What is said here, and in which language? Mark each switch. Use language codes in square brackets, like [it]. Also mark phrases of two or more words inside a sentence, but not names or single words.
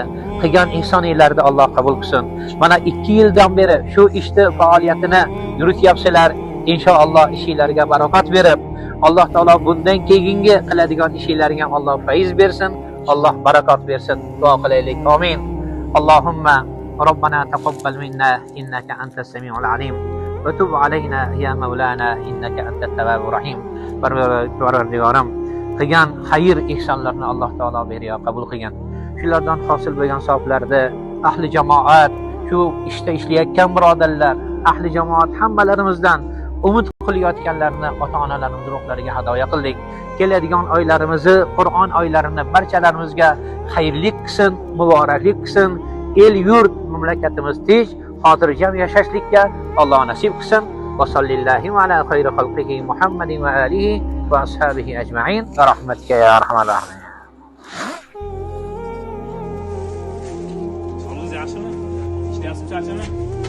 [uz] Qilgan ehsoninglarni Alloh qabul qilsin. Mana 2 yildan beri shu ishni faoliyatini yurityapsizlar. Inshaalloh ishingizlarga barokat berib, Alloh taolo bundan keyingi qiladigan ishingizlarga Alloh fayz bersin, Alloh barokat bersin. Duo qilaylik. Amin. [ar] اللهم ربنا تقبل منا إنك أنت السميع العليم وتب علينا يا مولانا إنك أنت التواب الرحيم. [uz] Parvardigorim, qilgan xayr ihsonlarni Alloh taolo beriyo qabul qilgan. Shulardan hosil bo'lgan savoblarni ahli jamoat, shu ishda ishlayotgan birodarlar, ahli jamoat hammalarimizdan umid qilayotganlarni ota-onalarimiz ruhlariga hadoya qildik. Keladigan oylarimizni, Qur'on oylarini barchalarimizga xayrlik qilsin, muboraklik qilsin. El yurt mamlakatimiz tinch, xotirjam yashashlikka Alloh nasib qilsin. [ar] وصلى الله على خير خلقه محمد وآله وأصحابه أجمعين. برحمتك يا أرحم الراحمين. [uz] Yaxshimi? Ishlayapsiz, charchami?